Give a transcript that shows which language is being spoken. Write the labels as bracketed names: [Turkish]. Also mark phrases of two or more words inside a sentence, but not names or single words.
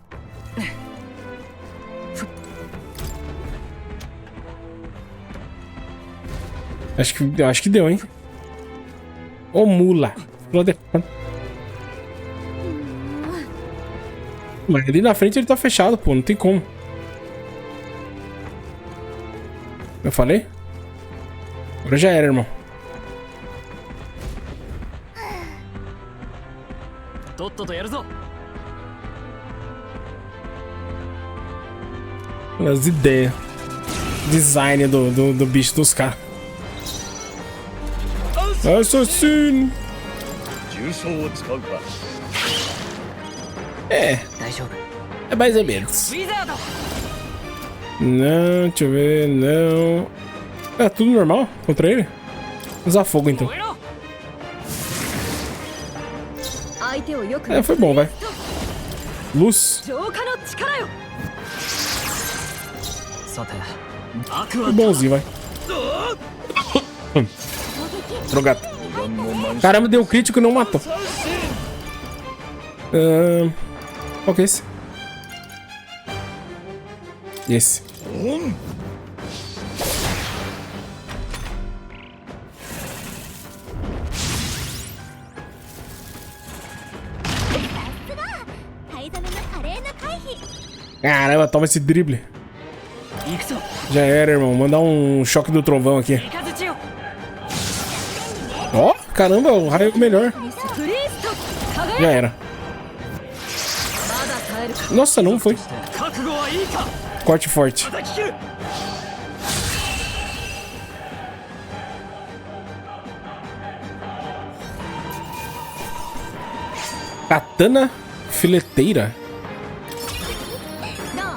[Portuguese] Acho que deu, hein? Ô, mula. Mas ali na frente ele tá fechado, pô. Não tem como. Eu falei? Agora já era, irmão. [Japanese] とっととやるぞ。 [Portuguese] As ideias. Design do bicho dos caras. Assassino. [Japanese] 重装を使うか。 [Portuguese] É, [Japanese] 大丈夫。 [Portuguese] é mais ou menos. [Japanese] ウィザード。 [Portuguese] Não, deixa eu ver, não. É tudo normal contra ele? Usar fogo então. [Japanese] 燃えろ。相手をよく [Portuguese] É, foi bom, vai. Luz. [Japanese] 浄化の力よ。さて、悪は [Portuguese] Foi bonzinho, vai. Drogado. Caramba, deu crítico e não matou. Qual que é esse? Esse. Caramba, toma esse drible. [Japanese] 行くぞ。 [Portuguese] Já era, irmão. Mandar um choque do trovão aqui. [Japanese] 雷よ。 [Portuguese] Ó, caramba, o raio é melhor. プリンスト輝 Já era. [Japanese] まだ耐えるか。 [Portuguese] Nossa, não foi. [Japanese] 覚悟はいいか。 [Portuguese] Corte forte. [Japanese] 叩き切る。 [Portuguese] Katana fileteira. [Japanese] どう？